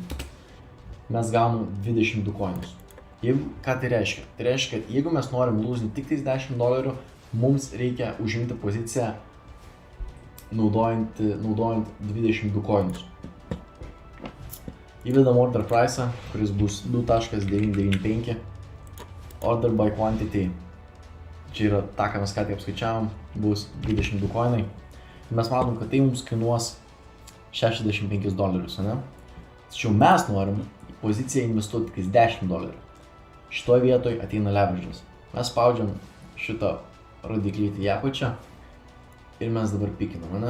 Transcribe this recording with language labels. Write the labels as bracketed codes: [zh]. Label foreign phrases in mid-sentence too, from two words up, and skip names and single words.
[lt] Mes gaunam 22 coinus. Ką tai reiškia? Tai reiškia, kad jeigu mes norim lūzinti tik tais $10, mums reikia užimti poziciją naudojant 22 coinus. Įvedam [en] order price, [lt] kuris bus 2.995. [en] Order by quantity, [lt] čia yra ta, ką mes ką tik apskaičiavom, bus 22 coinai. Mes matom, kad tai mums kainuos $65, ne? Tačiau mes norim poziciją investuoti tik $10. Šitoje vietoje ateina leverage'as. Mes spaudžiam šitą rodiklytį į apačią ir mes dabar pikinam, ne?